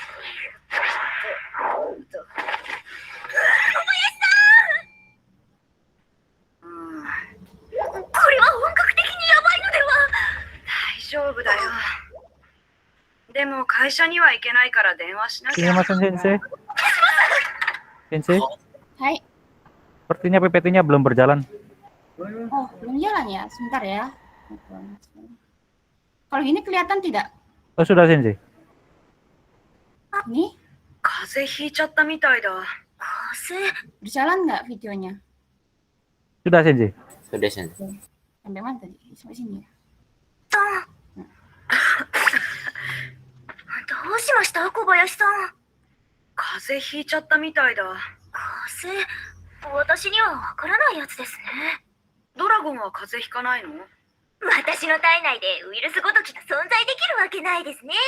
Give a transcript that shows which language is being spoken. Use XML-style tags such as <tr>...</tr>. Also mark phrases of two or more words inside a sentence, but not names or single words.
<ja>小林さん！これは本格的にやばいのでは？大丈夫だよ。でも会社には行けないから電話しなきゃ。</ja> <id>Sensei. Sensei, Hai. sepertinya PPT-nya belum berjalan. Oh, belum jalan ya? Sebentar ya. Kalau gini kelihatan tidak? Oh, sudah, Sensei. Ini</id> <ja>風邪ひいちゃったみたいだ。風邪？</ja> <id>berjalan nggak videonya? Sudah, Sensei. Sudah, Sensei. Sampai mana tadi? Sampai sini ya?</id> <ja>どうしました小林さん。風邪ひいちゃったみたいだ。風邪？私にはわからないやつですね。ドラゴンは風邪ひかないの？私の体内でウイルスごときが存在できるわけないですね。</ja>